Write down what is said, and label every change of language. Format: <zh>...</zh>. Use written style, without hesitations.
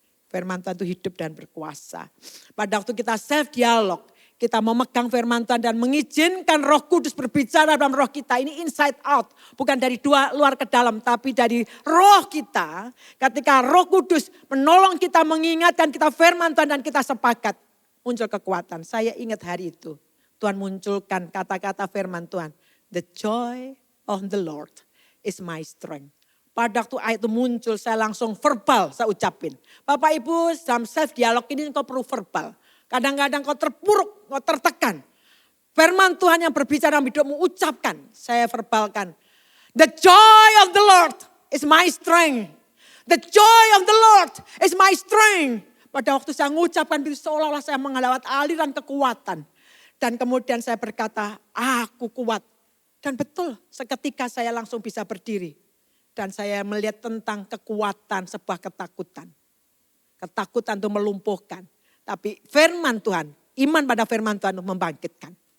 <id>Firman Tuhan itu hidup dan berkuasa. Pada waktu kita self dialog, kita memegang firman Tuhan dan mengizinkan Roh Kudus berbicara dalam roh kita. Ini inside out, bukan dari luar ke dalam, tapi dari roh kita. Ketika Roh Kudus menolong kita, mengingatkan kita firman Tuhan dan kita sepakat. muncul kekuatan. Saya ingat hari itu. Tuhan munculkan kata-kata firman Tuhan.</id> <en>The joy of the Lord is my strength.</en> <id>Pada waktu ayat itu muncul, saya langsung verbal, saya ucapin. Bapak Ibu, dalam self dialog ini kau perlu verbal. Kadang-kadang kau terpuruk, kau tertekan. Firman Tuhan yang berbicara dalam hidupmu, ucapkan. Saya verbalkan.</id> <en>The joy of the Lord is my strength. The joy of the Lord is my strength.</en> <id>Pada waktu saya mengucapkan itu seolah-olah saya mengalami aliran kekuatan. Dan kemudian saya berkata, aku kuat. Dan betul, seketika saya langsung bisa berdiri. Dan saya melihat tentang kekuatan sebuah ketakutan. Ketakutan itu melumpuhkan. Tapi firman Tuhan, iman pada firman Tuhan untuk membangkitkan.</id>